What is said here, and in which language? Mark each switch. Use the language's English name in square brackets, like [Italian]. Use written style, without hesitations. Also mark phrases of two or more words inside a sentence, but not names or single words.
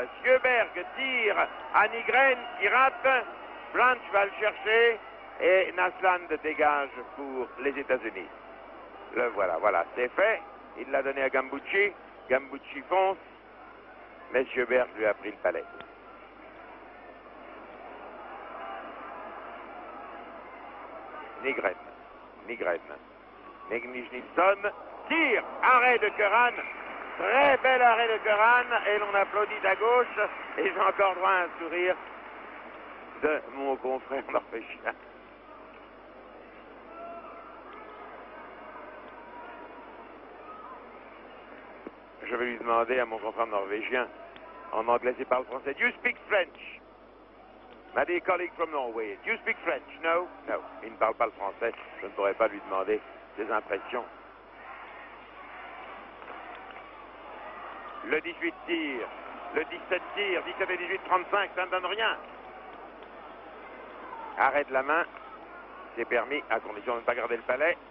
[French] Sjöberg tire à Nygren qui rate. Blanche va le chercher et Narsland dégage pour les États-Unis. Le voilà, c'est fait. Il l'a donné à Gambucci. Gambucci fonce. Mais Sjöberg lui a pris le palais. Nygren. Nilsson tire. Arrêt de Curran. Très bel arrêt de Curran. Et l'on applaudit à gauche. Et j'ai encore droit à un sourire de mon confrère norvégien. Je vais lui demander à mon confrère norvégien, en anglais il parle français, [English] do you speak French? My dear colleague from Norway, do you speak French? No? No. [French] Il ne parle pas le français, je ne pourrais pas lui demander ses impressions. Le 18 tire, le 17 tire, 17 et 18, 35, ça ne donne rien. Arrêt de la main, c'est permis à condition de ne pas garder le palais.